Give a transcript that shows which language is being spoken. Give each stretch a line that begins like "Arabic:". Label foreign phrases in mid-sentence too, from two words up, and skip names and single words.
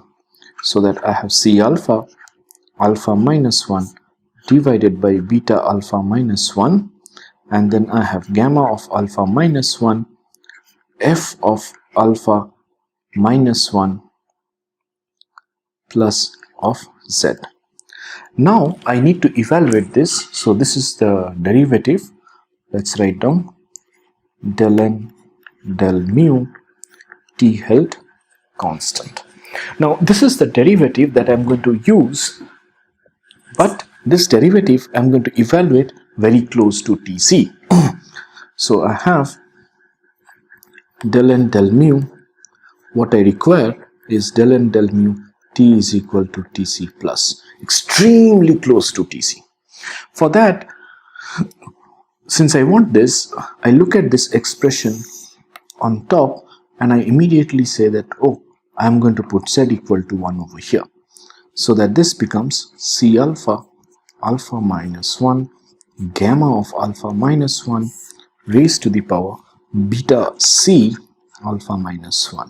English: So that I have C alpha alpha minus 1 divided by beta alpha minus 1, and then I have gamma of alpha minus 1 f of alpha minus 1 plus of z. Now I need to evaluate this. So this is the derivative. Let's write down del n del mu t held constant. Now this is the derivative that I'm going to use, but this derivative I'm going to evaluate very close to Tc. So I have del n del mu. What I require is del n del mu t is equal to Tc plus, extremely close to Tc. For that, since I want this, I look at this expression on top and I immediately say that, oh, I'm going to put z equal to 1 over here, so that this becomes C alpha alpha minus 1 gamma of alpha minus 1 raised to the power beta c alpha minus 1.